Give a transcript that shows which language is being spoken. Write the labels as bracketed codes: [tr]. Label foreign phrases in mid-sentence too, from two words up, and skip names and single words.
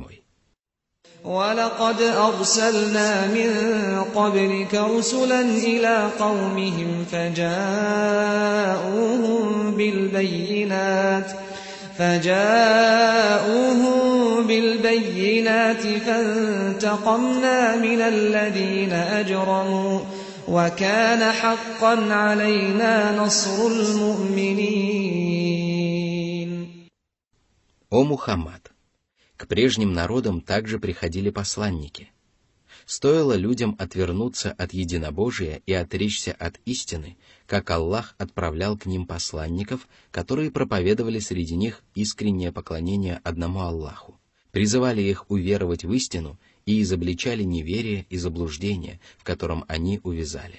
[ar] وَلَقَدْ أَرْسَلْنَا مِن قَبْلِكَ رُسُلًا إِلَىٰ قَوْمِهِمْ فَجَاءُوهُم بِالْبَيِّنَاتِ فَانتَقَمْنَا مِنَ الَّذِينَ أَجْرَمُوا وَكَانَ حَقًّا عَلَيْنَا نَصْرُ الْمُؤْمِنِينَ. [ru] О Мухаммад! К прежним народам также приходили посланники. Стоило людям отвернуться от единобожия и отречься от истины, как Аллах отправлял к ним посланников, которые проповедовали среди них искреннее поклонение одному Аллаху, призывали их уверовать в истину и изобличали неверие и заблуждение, в котором они увязали.